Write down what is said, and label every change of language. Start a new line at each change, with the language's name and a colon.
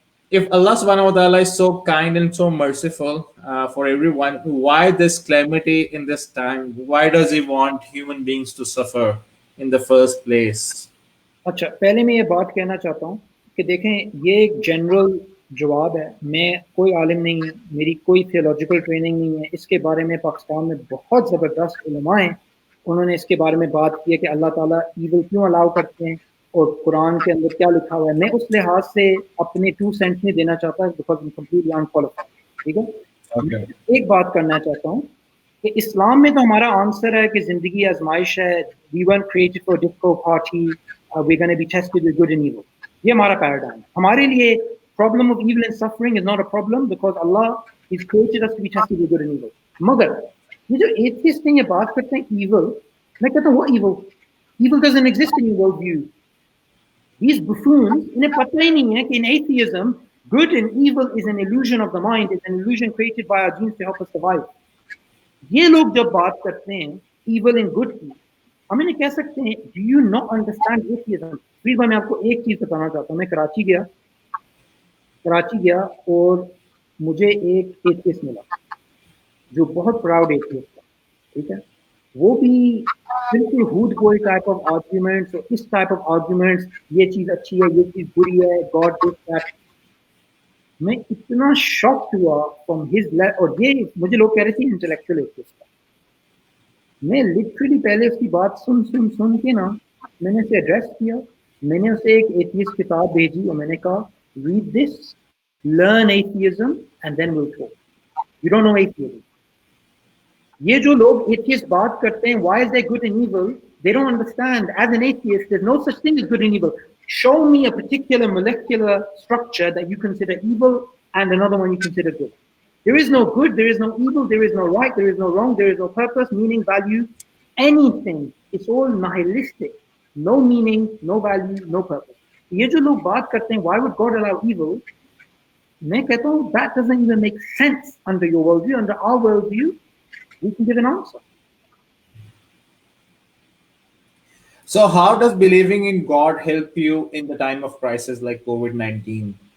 English: If Allah subhanahu wa ta'ala is so kind and so merciful for everyone, why this calamity in this time? Why does He want human beings to suffer in the first place?
Hindi: अच्छा, पहले मैं ये बात कहना चाहता हूँ कि देखें, ये एक जनरल जवाब है. मैं कोई आलिम नहीं हूँ, मेरी कोई थियोलॉजिकल ट्रेनिंग नहीं है. इसके बारे में पाकिस्तान में बहुत ज़बरदस्त उलमा हैं, उन्होंने इसके बारे में बात की है कि अल्लाह ताला ईविल क्यों अलाउ करते हैं और कुरान के अंदर क्या लिखा हुआ है. मैं उस लिहाज से अपने 2 सेंट नहीं देना चाहता, because I am completely unqualified. ठीक है.
English: Okay.
Hindi: एक बात करना चाहता हूँ कि इस्लाम में तो हमारा आंसर है कि जिंदगी आजमाइश है.
English: We weren't created for difficult party, we're going to be tested with good and evil.
Hindi: ये हमारा पैराडाइम है. हमारे लिए
English: Problem of evil and suffering is not a problem because Allah has created us to be tested with good and evil.
Hindi: मगर ये जो atheist हैं, ये बात करते हैं evil, मैं कहता हूँ वो
English: evil doesn't exist in your worldview. These buffoons,
Hindi: इन्हें पता ही नहीं है कि
English: in atheism, good and evil is an illusion of the mind, it's an illusion created by our genes to help us survive.
Hindi: ये लोग जब बात करते हैं evil and good की, हम इन्हें कह सकते हैं,
English: do you not understand atheism?
Hindi: Please मैं आपको एक चीज बताना चाहता हूँ. मैं कराची गया और मुझे एक एथियस्ट मिला जो बहुत प्राउड एथियस्ट था. ठीक है. वो भी बिल्कुल Hoodbhoy टाइप ऑफ आर्ग्यूमेंट्स और इस टाइप ऑफ आर्ग्यूमेंट्स, ये चीज अच्छी है, ये चीज बुरी है, गॉड दिस दैट. मैं इतना शॉक्ड हुआ फ्रॉम हिज, और ये मुझे लोग कह रहे थे इंटेलेक्चुअल एथियस्ट. मैं लिटरली पहले उसकी बात सुन के ना, मैंने उसे एड्रेस किया. मैंने उसे एक एथियस्ट किताब भेजी और मैंने कहा,
English: Read this, learn atheism and then will talk. You don't know atheism.
Hindi: ये जो लोग एथियस्ट बात करते हैं,
English: Why is there good and evil, they don't understand. As an atheist there is no such thing as good and evil. Show me a particular molecular structure that you consider evil and another one you consider good. There is no good, there is no evil, there is no right, there is no wrong, there is no purpose, meaning, value, anything. It's all nihilistic. No meaning, no value, no purpose.
Hindi: ये जो लोग बात करते हैं,
English: why would God allow evil?
Hindi: मैं कहता हूँ,
English: that doesn't even make sense under your worldview. Under our worldview, we can give an answer. So how does believing in God help you in the time of crisis like COVID-19?